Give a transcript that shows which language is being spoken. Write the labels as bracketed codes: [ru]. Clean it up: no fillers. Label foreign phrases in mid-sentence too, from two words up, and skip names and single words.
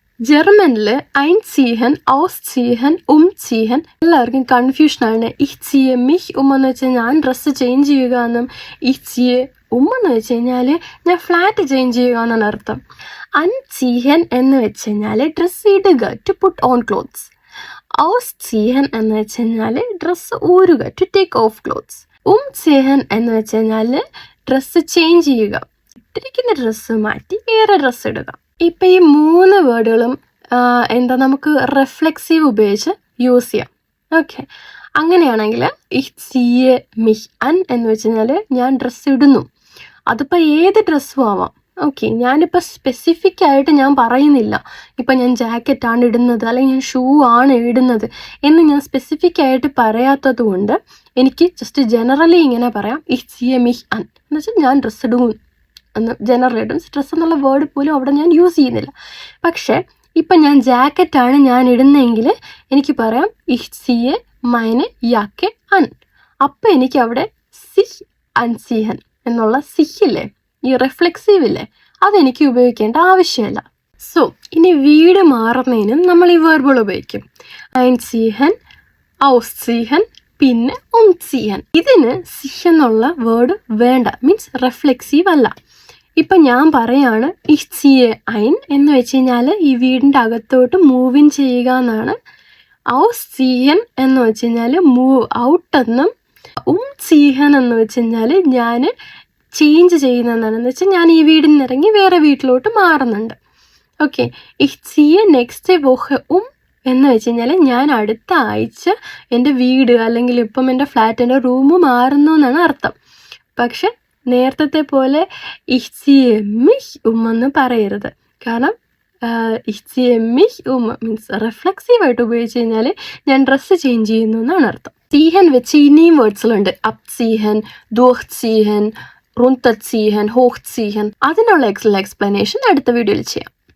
[ml] ജർമ്മനിൽ [de] einziehen, ausziehen, umziehen [ml] എല്ലാവർക്കും കൺഫ്യൂഷനാണ്. [de] ich ziehe mich [ml] എന്ന് വെച്ചാൽ ഞാൻ [en] dress change [ml] ചെയ്യുക എന്നും [de] ich ziehe [ml] എന്ന് വെച്ച് കഴിഞ്ഞാൽ ഞാൻ [en] flat change [ml] ചെയ്യുക എന്നാണ് അർത്ഥം. anziehen എന്ന് വെച്ച് കഴിഞ്ഞാൽ ഡ്രസ്സ് ഇടുക, [en] to put on clothes. [ml] ausziehen എന്ന് വെച്ച് കഴിഞ്ഞാൽ ഡ്രസ്സ് ഊരുക, [en] to take off clothes. [ml] umziehen എന്ന് വെച്ച് കഴിഞ്ഞാൽ [en] dress change [ml] ചെയ്യുക, ഇട്ടിരിക്കുന്ന ഡ്രസ്സ് മാറ്റി വേറെ ഡ്രസ്സ് ഇടുക. ഇപ്പം ഈ 3 വേർഡുകളും നമുക്ക് റിഫ്ലെക്സീവ് ഉപയോഗിച്ച് യൂസ് ചെയ്യാം. ഓക്കെ, അങ്ങനെയാണെങ്കിൽ [de] ich ziehe mich an [ml] എന്ന് വെച്ച് കഴിഞ്ഞാൽ ഞാൻ ഡ്രസ്സ് ഇടുന്നു. അതിപ്പോൾ ഏത് ഡ്രസ്സും ആവാം. ഓക്കെ, ഞാനിപ്പോൾ സ്പെസിഫിക് ആയിട്ട് ഞാൻ പറയുന്നില്ല ഇപ്പം ഞാൻ ജാക്കറ്റാണ് ഇടുന്നത് അല്ലെങ്കിൽ ഞാൻ ഷൂ ആണ് ഇടുന്നത് എന്ന് ഞാൻ സ്പെസിഫിക് ആയിട്ട് പറയാത്തത് കൊണ്ട് എനിക്ക് [en] just generally [ml] ഇങ്ങനെ പറയാം [de] ich ziehe mich an [ml] എന്ന് വെച്ചാൽ ഞാൻ ഡ്രസ്സ് ഇടുന്നു എന്ന് ജനറൽ ഇടും. ഡ്രസ്സ് എന്നുള്ള വേർഡ് പോലും അവിടെ ഞാൻ യൂസ് ചെയ്യുന്നില്ല. പക്ഷേ ഇപ്പം ഞാൻ ജാക്കറ്റാണ് ഞാൻ ഇടുന്നതെങ്കിൽ എനിക്ക് പറയാം [de] ich ziehe meine Jacke an. [ml] അപ്പം എനിക്ക് അവിടെ [de] sich anziehen [ml] എന്നുള്ള സിഹില്ലേ, ഈ റിഫ്ലെക്സീവ് ഇല്ലേ, അതെനിക്ക് ഉപയോഗിക്കേണ്ട ആവശ്യമില്ല. സോ ഇനി വീട് മാറുന്നതിനും നമ്മൾ ഈ വേർബുകൾ ഉപയോഗിക്കും. [de] einziehen, ausziehen, [ml] പിന്നെ umziehen. ഇതിന് sich എന്നുള്ള വേർഡ് വേണ്ട, [en] means reflexive [ml] അല്ല. ഇപ്പം ഞാൻ പറയാണ് [de] ich ziehe ein [ml] എന്ന് വെച്ച് കഴിഞ്ഞാൽ ഈ വീടിൻ്റെ അകത്തോട്ട് [en] move in [ml] ചെയ്യുക എന്നാണ്. ausziehen എന്ന് വെച്ച് കഴിഞ്ഞാൽ [en] move out [ml] എന്നും, umziehen എന്ന് വെച്ച് കഴിഞ്ഞാൽ ഞാൻ ചേഞ്ച് ചെയ്യുന്നതെന്നാണെന്ന് വെച്ചാൽ ഞാൻ ഈ വീടിൽ നിന്ന് ഇറങ്ങി വേറെ വീട്ടിലോട്ട് മാറുന്നുണ്ട്. ഓക്കെ, [de] ich ziehe nächste Woche [ml] എന്ന് വെച്ച് കഴിഞ്ഞാൽ ഞാൻ അടുത്ത ആഴ്ച എൻ്റെ വീട് അല്ലെങ്കിൽ ഇപ്പം എൻ്റെ ഫ്ലാറ്റിൻ്റെ റൂം മാറുന്നു എന്നാണ് അർത്ഥം. പക്ഷെ നേരത്തെ പോലെ [de] ich ziehe mich [ml] എന്ന് പറയരുത്. കാരണം [de] ich ziehe mich [ml] മീൻസ് റിഫ്ലെക്സീവായിട്ട് ഉപയോഗിച്ച് കഴിഞ്ഞാൽ ഞാൻ ഡ്രസ്സ് ചേഞ്ച് ചെയ്യുന്നു എന്നാണ് അർത്ഥം. ziehen വെച്ച് ഇനിയും വേർഡ്സിലുണ്ട്. [de] abziehen, durchziehen, runterziehen, hochziehen. [ml] അതിനുള്ള എക്സ്പ്ലനേഷൻ അടുത്ത വീഡിയോയിൽ ചെയ്യാം.